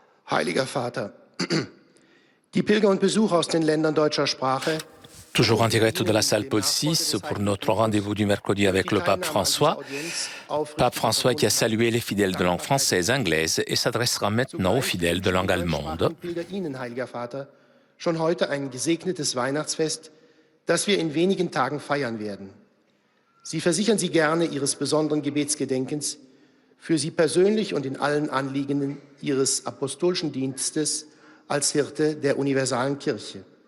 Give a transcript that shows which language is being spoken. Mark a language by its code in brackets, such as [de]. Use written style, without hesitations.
[de] Heiliger Vater, die Pilger und Besucher aus den Ländern deutscher Sprache. [fr] Toujours en direct de la salle Paul VI pour notre rendez-vous du mercredi avec le pape François. Pape François qui a salué les fidèles de langue française, anglaise et s'adressera maintenant aux fidèles de langue allemande. [de] Ihnen, Heiliger Vater, schon heute ein gesegnetes Weihnachtsfest, das wir in wenigen Tagen feiern werden. Sie versichern Sie gerne Ihres besonderen Gebetsgedenkens für Sie persönlich und in allen Anliegenden Ihres apostolischen Dienstes als Hirte der universalen Kirche.